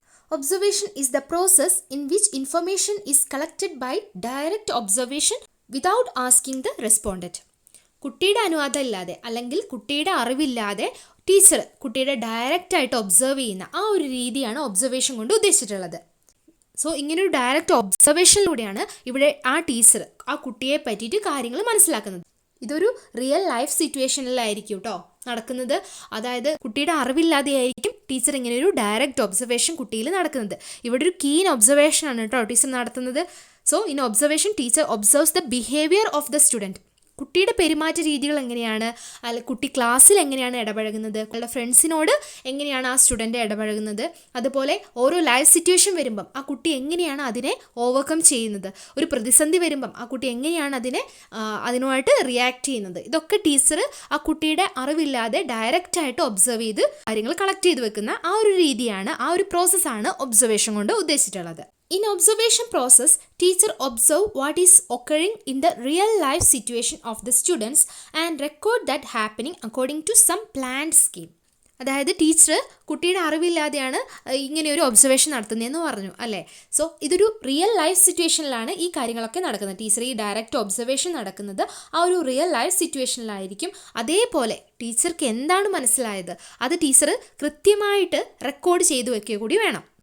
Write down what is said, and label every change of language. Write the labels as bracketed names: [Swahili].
[English] Observation is the process in which information is collected by direct observation without asking the respondent. [Malayalam] കുട്ടിയുടെ അനുവാദം ഇല്ലാതെ അല്ലെങ്കിൽ കുട്ടിയുടെ അറിവില്ലാതെ ടീച്ചർ കുട്ടിയുടെ ഡയറക്റ്റായിട്ട് ഒബ്സർവ് ചെയ്യുന്ന ആ ഒരു രീതിയാണ് ഒബ്സർവേഷൻ കൊണ്ട് ഉദ്ദേശിച്ചിട്ടുള്ളത്. സോ ഇങ്ങനൊരു ഡയറക്റ്റ് ഒബ്സർവേഷനിലൂടെയാണ് ഇവിടെ ആ ടീച്ചർ ആ കുട്ടിയെ പറ്റിയിട്ട് കാര്യങ്ങൾ മനസ്സിലാക്കുന്നത്. ഇതൊരു റിയൽ ലൈഫ് സിറ്റുവേഷനിലായിരിക്കും കേട്ടോ നടക്കുന്നത്. അതായത് കുട്ടിയുടെ അറിവില്ലാതെയായിരിക്കും ടീച്ചർ ഇങ്ങനെ ഒരു ഡയറക്റ്റ് ഒബ്സർവേഷൻ കുട്ടിയിൽ നടക്കുന്നത്. ഇവിടെ ഒരു കീൻ ഒബ്സർവേഷനാണ് കേട്ടോ ടീച്ചർ നടത്തുന്നത്. [English] So in observation teacher observes the behaviour of the student. [Malayalam] കുട്ടിയുടെ പെരുമാറ്റ രീതികൾ എങ്ങനെയാണ്, അല്ല കുട്ടി ക്ലാസ്സിൽ എങ്ങനെയാണ് ഇടപഴകുന്നത്, കുട്ടിയുടെ ഫ്രണ്ട്സിനോട് എങ്ങനെയാണ് ആ സ്റ്റുഡൻറ്റ് ഇടപഴകുന്നത്, അതുപോലെ ഓരോ ലൈഫ് സിറ്റുവേഷൻ വരുമ്പം ആ കുട്ടി എങ്ങനെയാണ് അതിനെ ഓവർകം ചെയ്യുന്നത്, ഒരു പ്രതിസന്ധി വരുമ്പം ആ കുട്ടി എങ്ങനെയാണ് അതിനുമായിട്ട് റിയാക്ട് ചെയ്യുന്നത്. ഇതൊക്കെ ടീച്ചർ ആ കുട്ടിയുടെ അറിവില്ലാതെ ഡയറക്റ്റായിട്ട് ഒബ്സർവ് ചെയ്ത് കാര്യങ്ങൾ കളക്ട് ചെയ്ത് വെക്കുന്ന ആ ഒരു രീതിയാണ്, ആ ഒരു പ്രോസസ്സാണ് ഒബ്സർവേഷൻ കൊണ്ട് ഉദ്ദേശിച്ചിട്ടുള്ളത്. [English] In observation process, teacher observe what is occurring in the real life situation of the students and record that happening according to some planned scheme. [Malayalam] അതായത് ടീച്ചർ കുട്ടിയുടെ അറിവില്ലാതെയാണ് ഇങ്ങനെ ഒരു ഒബ്സർവേഷൻ നടത്തുന്നതെന്ന് പറഞ്ഞു അല്ലേ. സോ ഇതൊരു റിയൽ ലൈഫ് സിറ്റുവേഷനിലാണ് ഈ കാര്യങ്ങളൊക്കെ നടക്കുന്നത്. ടീച്ചർ ഈ ഡയറക്റ്റ് ഒബ്സർവേഷൻ നടക്കുന്നത് ആ ഒരു റിയൽ ലൈഫ് സിറ്റുവേഷനിലായിരിക്കും. അതേപോലെ ടീച്ചർക്ക് എന്താണ് മനസ്സിലായത് അത് ടീച്ചർ കൃത്യമായിട്ട് റെക്കോർഡ് ചെയ്തു വെക്കുക കൂടി വേണം.